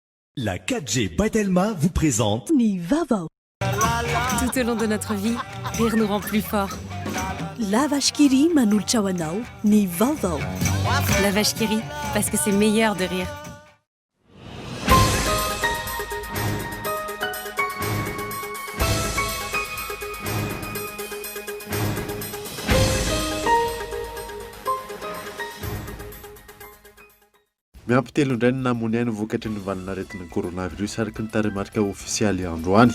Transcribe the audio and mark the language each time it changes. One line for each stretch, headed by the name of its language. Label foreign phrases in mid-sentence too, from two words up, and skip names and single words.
French: La 4G Batelma vous présente Ni Vavao. Tout au long de notre vie, rire nous rend plus forts.
Malagasy: La vache qui rit manolotra ho anao, Ni Vavao.
French: La vache qui rit, parce que c'est meilleur de rire.
Malagasy: Miampitelo indray ny namony ainy vokatry ny valinaretina coronavirus araka ny taremarika ofisialy androany.